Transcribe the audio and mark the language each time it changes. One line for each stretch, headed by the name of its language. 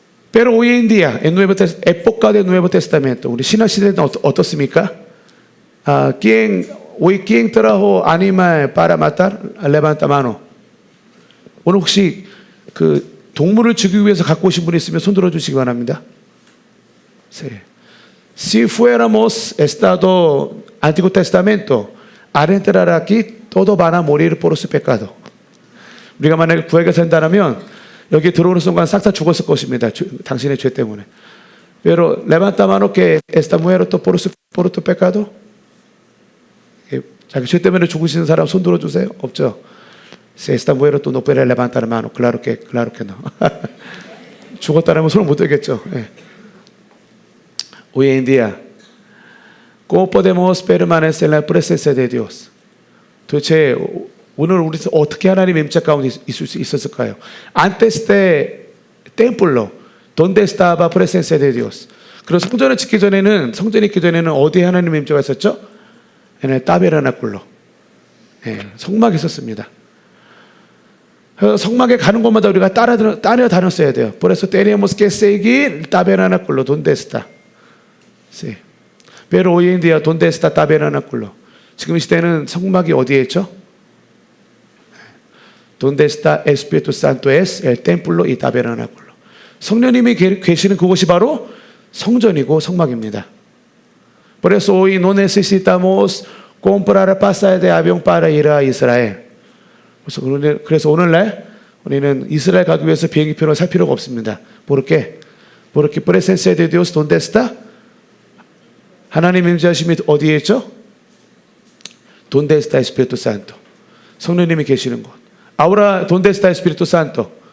Spanish: Pero hoy en día, en época del Nuevo Testamento,
Korean: 우리 신약 시대는 어떻습니까?
Spanish: ¿Quién trajo animal para matar? Levanta mano.
Korean: 오늘 혹시 그 동물을 죽이기 위해서 갖고 오신 분이 있으면 손 들어주시기 바랍니다.
Spanish: Sí. Si fuéramos estado Antiguo Testamento, al entrar aquí, todos van a morir por su pecado.
Korean: 우리가 만약에 구약에 산다면 여기 들어오는 순간 싹 다 죽었을 것입니다. 당신의 죄 때문에.
Spanish: Pero levanta mano que está muerto por tu pecado.
Korean: 자기 죄 때문에 죽으시는 사람 손 들어주세요. 없죠?
Spanish: Si está muerto no puede levantar mano. Claro que no.
Korean: 죽었다면 손을 못 들겠죠.
Spanish: Hoy en día, ¿cómo podemos permanecer en la presencia de Dios?
Korean: 도대체 오늘 우리 어떻게 하나님의 임재 가운데 있을 수 있었을까요?
Spanish: Antes de templo, ¿dónde estaba presencia de Dios?
Korean: 그리고 성전을 짓기 전에는 성전이 있기 전에는 어디에 하나님의 임재가 있었죠?
Spanish: en el tabernáculo.
Korean: 성막에 있었습니다. 성막에 가는 곳마다 우리가 따라다녔어야 돼요.
Spanish: Por eso teníamos que seguir el tabernáculo. ¿Dónde está? Sí. Pero hoy en día, ¿dónde está el tabernáculo?
Korean: 지금 이 시대는 성막이 어디에 있죠?
Spanish: ¿Dónde está el Espíritu Santo? Es el templo y tabernáculo.
Korean: 성령님이 계시는 그곳이 바로 성전이고 성막입니다.
Spanish: Por eso hoy no necesitamos comprar pasaje de avión para ir a Israel.
Korean: 그래서 오늘날 우리는 이스라엘 가기 위해서 비행기표를 살 필요가 없습니다.
Spanish: ¿Por qué? Porque presencia de Dios, ¿dónde está?
Korean: 하나님 임재하심이 어디에 있죠?
Spanish: ¿Dónde está el Espíritu Santo?
Korean: 성령님이 계시는 곳.
Spanish: Ahora, ¿dónde está el Espíritu Santo?